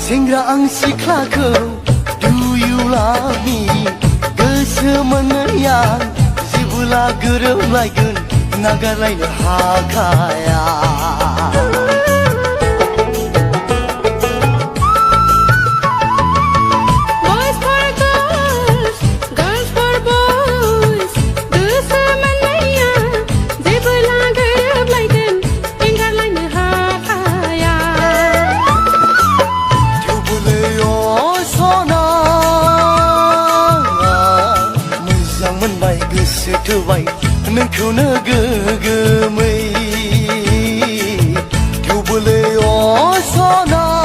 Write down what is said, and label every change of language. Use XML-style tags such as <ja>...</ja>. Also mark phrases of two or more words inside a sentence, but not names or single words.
<brx>सेंग्रा आं सिख्लाखौ</brx> <en>Do you love me</en> <brx>गोसो मोननाया जेबोला गोरोबलायगोन नागारलायनो हाखाया</brx> <en>Boys for girls, girls for boys</en> <brx>गोसो मोननाया जेबोला गोरोबलायगोन एंगारलायनो हाखाया थेवबोलै सना मोजां मोनबाय गोसो थोबाय नोंखौनो गोगोमै थेवबोलै सना</brx>